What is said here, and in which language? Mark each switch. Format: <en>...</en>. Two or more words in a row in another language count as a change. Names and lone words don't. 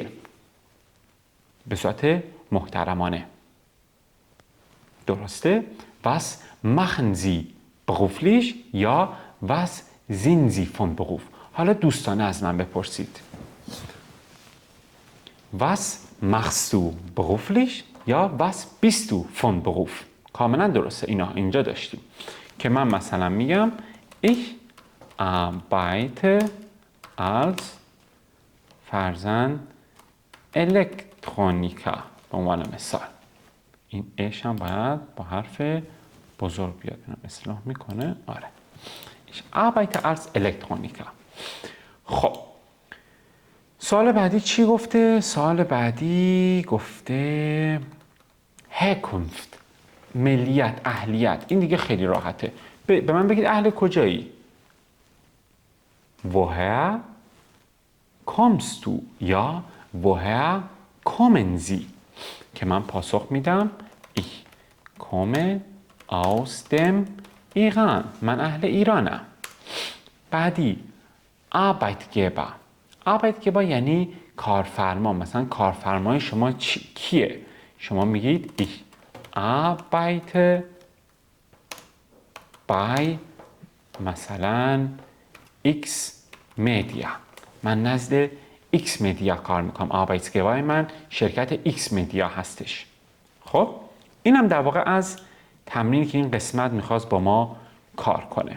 <fa>به صورت محترمانه. درسته؟</fa> <de>Was machen Sie beruflich یا was sind Sie von Beruf؟</de> <fa>حالا دوستانه از من بپرسید.</fa> <de>Was machst du beruflich یا was bist du von Beruf؟</de> <fa>کاملا درسته. اینجا داشتیم که من مثلا میگم</fa> <de>ich arbeite als</de> <fa>فرزن الکترونیکا. به عنوان مثال این اش هم باید با حرف بزرگ بیاد. اصلاح میکنه. آره.</fa> <de>Ich arbeite als Elektroniker.</de> <fa>خب سوال بعدی چی گفته؟ سوال بعدی گفته Herkunft، ملیت، اهلیت. این دیگه خیلی راحته. به من بگید اهل کجایی؟</fa> <de>Woher kommst du؟ یا woher kommen Sie؟</de> <fa>که من پاسخ میدم</fa> <de>Ich komme aus dem Iran.</de> <fa>من اهل ایرانم. بعدی Arbeitgeber. Arbeitgeber یعنی کارفرما. مثلا کارفرمای شما کیه؟ شما میگید</fa> <de>Ich arbeite bei</de> <fa>مثلا X Media. من نزد X Media کار میکنم. Arbeitgeber من شرکت X Media هستش. خب اینم در واقع از تمرینی که این قسمت میخواست با ما کار کنه.</fa>